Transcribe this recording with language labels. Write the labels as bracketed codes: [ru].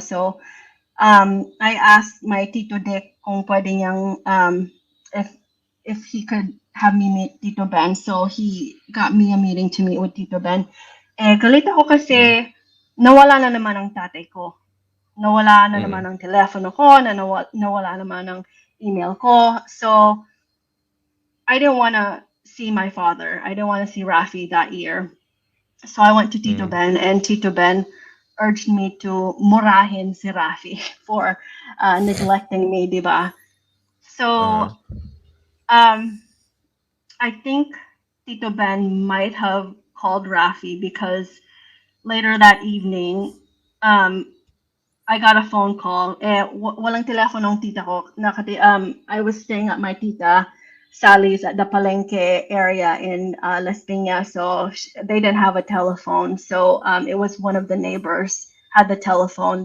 [en] So, I asked my Tito Dick [tl] kung pwede niyang, [en] if he could have me meet Tito Ben. So, he got me a meeting to meet with Tito Ben. [tl] Galit ako kasi nawala na naman ang tatay ko. Nawala na naman ang telepono ko, nawala naman ang email ko. [en] So, I didn't want to see my father. I didn't want to see Raffy that year. So I went to Tito Ben, and Tito Ben urged me to [tl] murahin si Raffy [en] for neglecting me, diba? So, I think Tito Ben might have called Raffy because later that evening, I got a phone call. [tl] Walang telepono ng tita ko. [en] I was staying at my tita Sally's at the Palenque area in Las Piñas, so they didn't have a telephone. So it was one of the neighbors had the telephone.